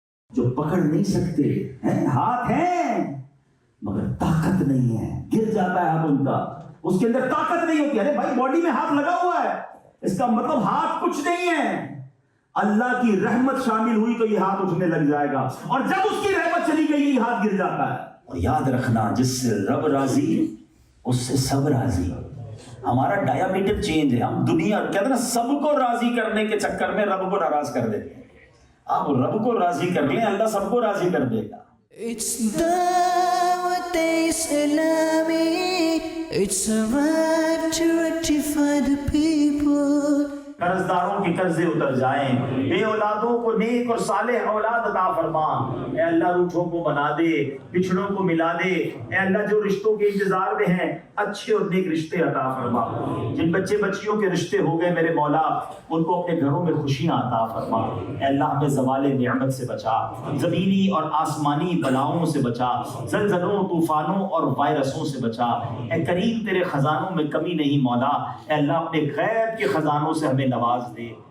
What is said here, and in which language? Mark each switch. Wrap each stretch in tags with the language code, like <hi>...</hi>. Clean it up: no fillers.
<ur>جو پکڑ نہیں سکتے ہیں، ہاتھ ہیں مگر طاقت نہیں ہے، گر جاتا ہے ہاتھ ان کا، اس کے اندر طاقت نہیں ہوتی۔ ارے بھائی، باڈی میں ہاتھ لگا ہوا ہے، اس کا مطلب ہاتھ کچھ نہیں ہے۔ اللہ کی رحمت شامل ہوئی تو یہ ہاتھ اٹھنے لگ جائے گا، اور جب اس کی رحمت چلی گئی یہ ہاتھ گر جاتا ہے۔ اور یاد رکھنا، جس سے رب راضی اس سے سب راضی۔ ہمارا ڈایامیٹر چینج ہے، ہم دنیا کہتے ہیں نا سب کو راضی کرنے کے چکر میں رب کو ناراض کر دیتے ہیں۔ آپ رب کو راضی کر لیں، اللہ سب کو راضی کر دے گا۔</ur> <en>It's Dawat Islami, it's a right to rectify the people۔</en> <ur>قرضداروں کے قرضے اتر جائیں، بے اولادوں کو نیک اور صالح اولاد عطا فرما۔ اے اللہ، روٹھوں کو بنا دے، بچھڑوں کو ملا دے۔ اے اللہ، جو رشتوں کے انتظار میں ہیں اچھے اور نیک رشتے عطا فرما۔ جن بچے بچیوں کے رشتے ہو گئے میرے مولا، ان کو اپنے گھروں میں خوشیاں عطا فرما۔ اے اللہ، ہمیں زوال نعمت سے بچا، زمینی اور آسمانی بلاؤں سے بچا، زلزلوں، طوفانوں اور وائرسوں سے بچا۔ اے کریم، تیرے خزانوں میں کمی نہیں مولا۔ اے اللہ، اپنے غیب کے خزانوں سے ہمیں نواز دے۔</ur>